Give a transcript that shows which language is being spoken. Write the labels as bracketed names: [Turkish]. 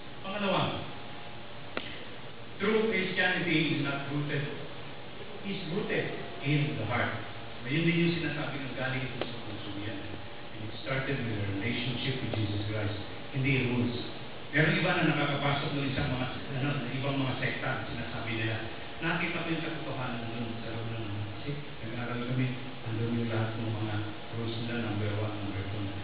[English] Pangalawa, true Christianity is not rooted, is rooted in the heart. [Filipino] Mayroon din yung sinasabi ng galing ito sa puso niya. [English] And it started with a relationship with Jesus Christ. [Filipino] Hindi rules. Pero iba na nakakapasok ng isang mga, ibang mga sekta, sinasabi nila, nakita ko yung katotohanan doon sa loob ng kasi nag-aaral kami, andun yung lahat ng mga rules nila, number 1, number 2.